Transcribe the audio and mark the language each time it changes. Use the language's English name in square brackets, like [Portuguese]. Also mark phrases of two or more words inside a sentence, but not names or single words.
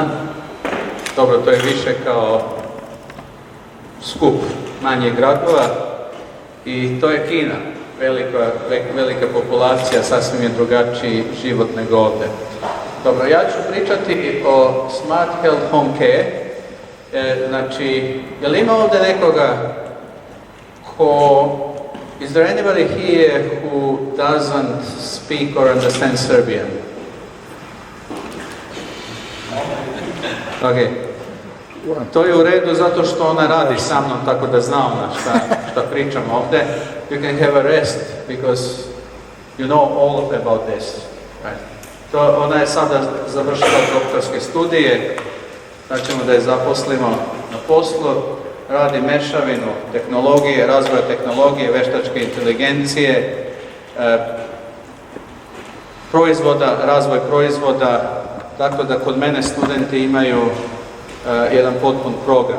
[Serbian] Dobro, to je više kao skup manjih gradova i to je Kina. Velika populacija, sasvim je drugačiji život nego ovdje. Dobro, ja ću pričati o Smart Health Home Care. Znači, je li ima ovdje nekoga [English] is there anybody here who doesn't speak or understand Serbian? [Serbian] Ok. To je u redu zato što ona radi sa mnom, tako da zna ona šta pričam ovdje. [English] You can have a rest because you know all about this. Right. [Serbian] Ona je sada završila doktorske studije, znači ćemo da je zaposlimo na poslu, radi mešavinu tehnologije, razvoja tehnologije, veštačke inteligencije, proizvoda, razvoj proizvoda, tako da kod mene studenti imaju jedan potpun program.